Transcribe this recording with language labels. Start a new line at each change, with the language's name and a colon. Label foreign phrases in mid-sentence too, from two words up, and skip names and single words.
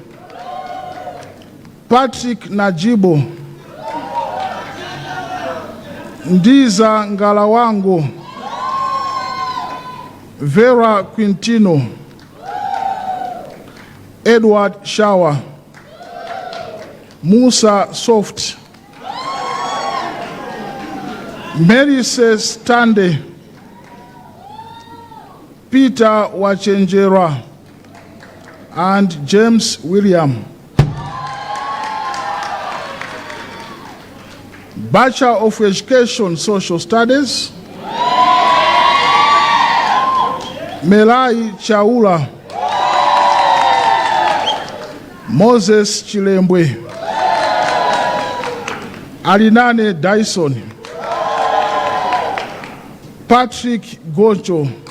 English: Patrick Najibo, Ndiza Ngalawango, Vera Quintino, Edward Shawa, Musa Soft, Mary says Tande, Peter Wachenjera, and James William. Bachelor of Education, Social Studies, Melai Chaula, Moses Chilembwe, Alinane Dyson, Patrick Goncho,